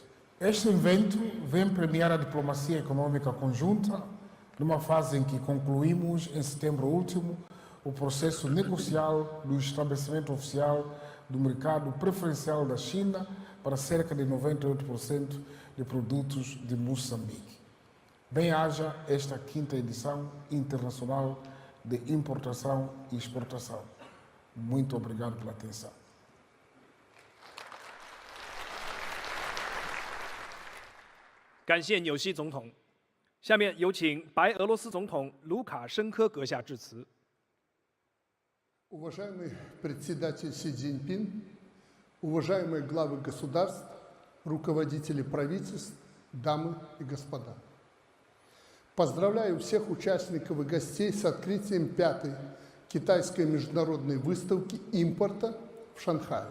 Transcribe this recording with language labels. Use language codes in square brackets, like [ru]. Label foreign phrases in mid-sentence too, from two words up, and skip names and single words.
[pt] Este evento vem premiar a diplomacia econômica conjunta, numa fase em que concluímos, em setembro último, o processo negocial do estabelecimento oficial do mercado preferencial da China para cerca de 98% de produtos de Moçambique. Bem-haja esta 5ª edição internacional de importação e exportação. Muito obrigado pela atenção. [zh] 感谢纽西总统。下面有请白俄罗斯总统卢卡申科阁下致辞。 [ru] Уважаемый председатель Си Цзиньпин, уважаемые главы государств, руководители правительств, дамы и господа. Поздравляю всех участников и гостей с открытием 5-й китайской международной выставки импорта в Шанхае.